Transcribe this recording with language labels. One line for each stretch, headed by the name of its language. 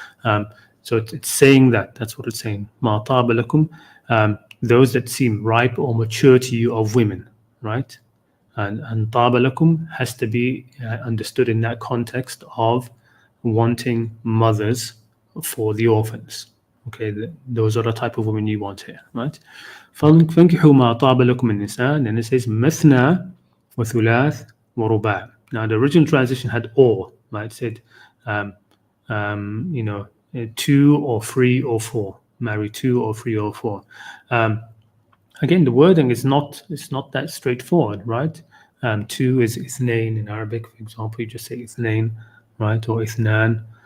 English: So it's saying that's what it's saying.
Arabic: Ma taaba lakum,
English: those that seem ripe or mature to you of women, right? And
Arabic: taaba lakum
English: has to be understood in that context of wanting mothers for the orphans. Okay, those are the type of women you want here, right?
Arabic: فَانْكِحُوا مَا طَابَ لَكُم مِّنَ النِّسَاءِ,
English: and then it says
Arabic: مَثْنَى وَثُلَاث وَرُبَاعَ.
English: Now the original translation had or, right? It said, you know, 2 or 3 or 4. Marry 2 or 3 or 4. Again, the wording is not that straightforward, right? 2 is ithnain in Arabic, for example. You just say ithnain, right? Or ithnan.